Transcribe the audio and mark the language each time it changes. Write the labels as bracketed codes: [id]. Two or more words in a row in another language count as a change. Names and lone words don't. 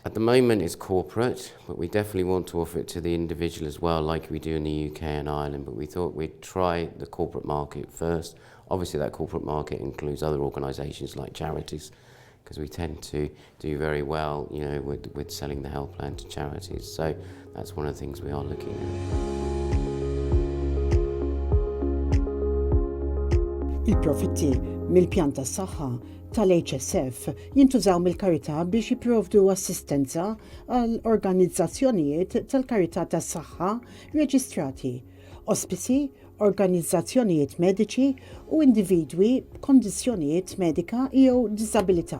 [en] At the moment it's corporate, but we definitely want to offer it to the individual as well, like we do in the UK and Ireland, but we thought we'd try the corporate market first. Obviously that corporate market includes other organisations like charities, because we tend to do very well, with selling the health plan to charities. So that's one of the things we are looking at. [mt] Il-profitti mill-pjan tas-saħħa tal-HSF jintużaw mill-karità biex jipprovdu assistenza għal organizzazzjonijiet tal-karità tas-saħħa reġistrati, ospici, organizzazzjonijiet mediċi u individwi b'kondizzjonijiet medika jew diżabilità.